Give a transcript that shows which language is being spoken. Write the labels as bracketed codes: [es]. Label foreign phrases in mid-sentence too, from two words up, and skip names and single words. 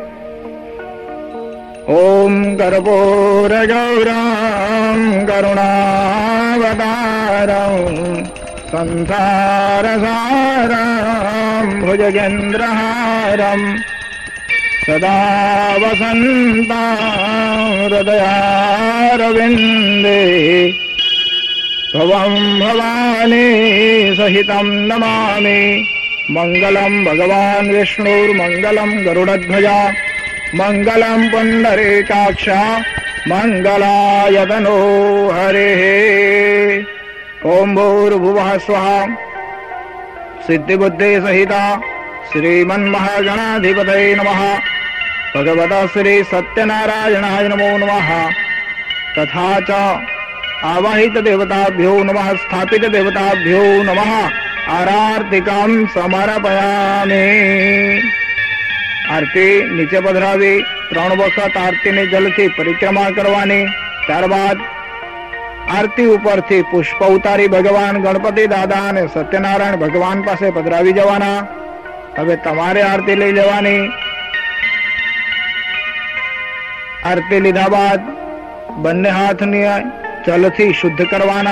[sa] ओम कर्पूर गौरम करुणावतारम संसारसारम भुजगेन्द्रहारम सदा वसन्ता हृदयारविन्दे भवं भवानी सहितम नमामि. मङ्गलम भगवान विष्णुर्मङ्गलम गरुडध्वजा मङ्गलम पुण्डरीकाक्ष मङ्गलायतनो हरे. ओम भूर्भुवः स्वः सिद्धिबुद्धि सहिता श्रीमन्महागणाधिपतये नमः। भगवता श्री सत्यनारायणाय नमो नमः। तथा च आवाहित देवताभ्यो नमः, स्थापित देवताभ्यो नमः। आरार्तिकां समर्पयामि। [gu] आरती નીચે પધરાવી 3 વખત આરતીની જલથી પરિક્રમા કરવાની. ત્યારબાદ આરતી ઉપરથી પુષ્પ ઉતારી ભગવાન ગણપતિ દાદા અને સત્યનારાયણ ભગવાન પાસે પધરાવી જવાના. હવે તમારે આરતી લઈ લેવાની. આરતી લીધા બાદ બંને હાથને જલથી શુદ્ધ કરવાના.